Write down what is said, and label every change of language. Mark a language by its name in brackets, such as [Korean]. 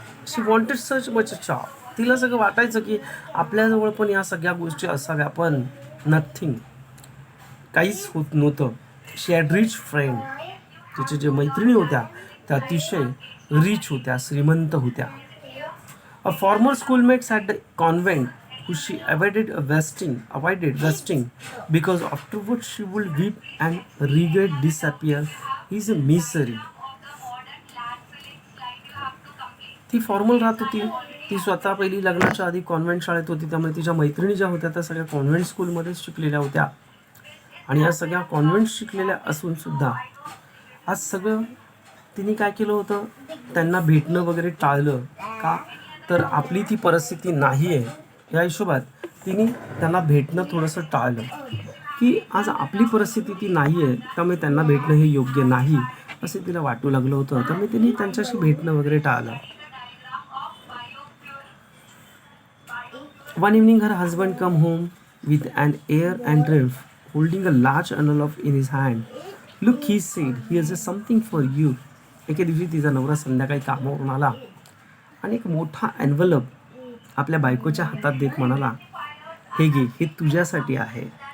[English] She wanted such much job. [Marathi] तिला सगळं वाटायचं की आपल्याजवळ पण या सगळ्या गोष्टी असाव्या, पण नथिंग, काहीच होत नव्हतं. [English] She had rich friend. [Marathi] तिच्या ज्या मैत्रिणी होत्या त्या अतिशय रिच होत्या, श्रीमंत होत्या. [English] A former schoolmates at the convent who she avoided vesting because afterwards she would weep and regret disappear is a misery. [Marathi] ती फॉर्मल राहत होती. ती स्वतः पहिली लग्नाच्या आधी कॉन्व्हेंट शाळेत होती, त्यामुळे तिच्या मैत्रिणी ज्या होत्या त्या सगळ्या कॉन्व्हेंट स्कूलमध्येच शिकलेल्या होत्या. आणि या सगळ्या कॉन्व्हेंट शिकलेल्या असून सुद्धा आज सगळं तिने काय केलं होतं, त्यांना भेटणं वगैरे टाळलं. का तर आपली ती परिस्थिती नाही आहे या हिशोबात तिने त्यांना भेटणं थोडंसं टाळलं, की आज आपली परिस्थिती ती नाही आहे, त्यामुळे त्यांना भेटणं हे योग्य नाही असे तिला वाटू लागलं होतं. त्यामुळे तिने त्यांच्याशी भेटणं वगैरे टाळलं. [English] One evening her husband come home with an air and triumph, holding a large envelope in his hand. Look, he said, here's something for you. [Marathi] एके दिवशी तिचा नवरा संध्याकाळी कामावरून आला आणि एक मोठा एन्व्हलप आपल्या बायकोच्या हातात देत म्हणाला, हे घे, हे तुझ्यासाठी आहे.